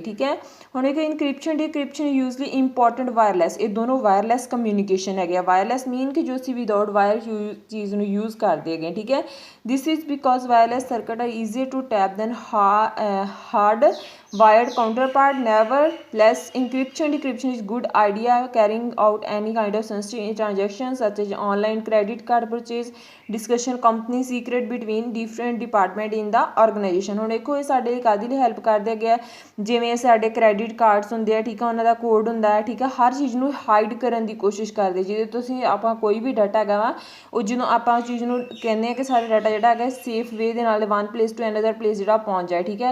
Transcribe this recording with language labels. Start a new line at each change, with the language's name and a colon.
Punjabi: ਠੀਕ ਹੈ, ਹੁਣ ਇੱਕ ਇਨਕ੍ਰਿਪਸ਼ਨ ਡਿਕ੍ਰਿਪਸ਼ਨ ਯੂਜ਼ਲੀ ਇੰਪੋਰਟੈਂਟ ਵਾਇਰਲੈਸ, ਇਹ ਦੋਨੋਂ ਵਾਇਰਲੈਸ ਕਮਿਊਨੀਕੇਸ਼ਨ ਹੈਗੇ ਆ। ਵਾਇਰਲੈਸ ਮੀਨ ਕਿ ਜੋ ਅਸੀਂ ਵਿਦਆਊਟ ਵਾਇਰ ਚੀਜ਼ ਨੂੰ ਯੂਜ਼ ਕਰਦੇ ਹੈਗੇ। ਠੀਕ ਹੈ,
English: This is because wireless circuit are easier to tap than hard wired counterpart, nevertheless types. Encryption decryption is good idea carrying out any kind of sensitive transactions such as online credit card purchase, discussion company secret between different department in the organization।
Punjabi: ਹੁਣ ਦੇਖੋ ਇਹ ਸਾਡੇ ਲਈ ਕਾਹਦੇ ਲਈ help ਕਰਦੇ ਹੈਗੇ ਆ, ਜਿਵੇਂ ਸਾਡੇ ਕ੍ਰੈਡਿਟ ਕਾਰਡਸ ਹੁੰਦੇ ਆ, ਠੀਕ ਆ, ਉਹਨਾਂ ਦਾ ਕੋਡ ਹੁੰਦਾ ਹੈ, ਠੀਕ ਆ, ਹਰ ਚੀਜ਼ ਨੂੰ ਹਾਈਡ ਕਰਨ ਦੀ ਕੋਸ਼ਿਸ਼ ਕਰਦੇ, ਜਿਹਦੇ ਤੁਸੀਂ ਆਪਾਂ ਕੋਈ ਵੀ ਡਾਟਾ ਹੈਗਾ ਵਾ ਉਹ ਜਦੋਂ ਆਪਾਂ ਚੀਜ਼ ਨੂੰ ਕਹਿੰਦੇ ਆ ਕਿ ਸਾਡਾ ਡਾਟਾ ਜਿਹੜਾ ਹੈਗਾ
English: safe way ਦੇ ਨਾਲ one place to another place
Punjabi: ਜਿਹੜਾ ਪਹੁੰਚ ਜਾਏ, ਠੀਕ ਹੈ।